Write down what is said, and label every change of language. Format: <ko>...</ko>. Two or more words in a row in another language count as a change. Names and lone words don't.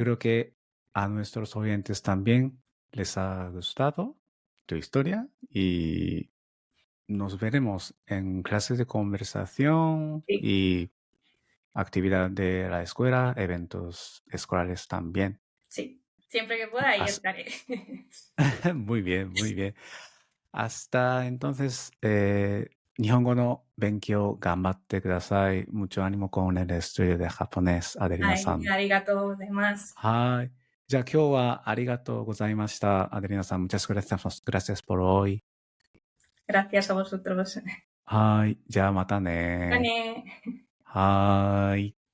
<es>Seguro que a nuestros oyentes también les ha gustado tu historia y nos veremos en clases de conversación Sí, y actividad de la escuela, eventos escolares también. sí. Siempre que pueda, ahí As- estaré. muy bien, muy bien. Hasta entonces,</es> <ja>日本語の勉強頑張ってください。</ja> <es>Mucho ánimo con el estudio de japonés,</es> <ja>Adelina Ay, san. arigato, demás. はい。じゃあ今日はありがとうございました。アデリナさん、</ja> <es>muchas gracias por hoy. Gracias a vosotros.</es> <ja>はい。じゃあまたね。</ja> <es>Vale.</es> <ja>はい。</ja>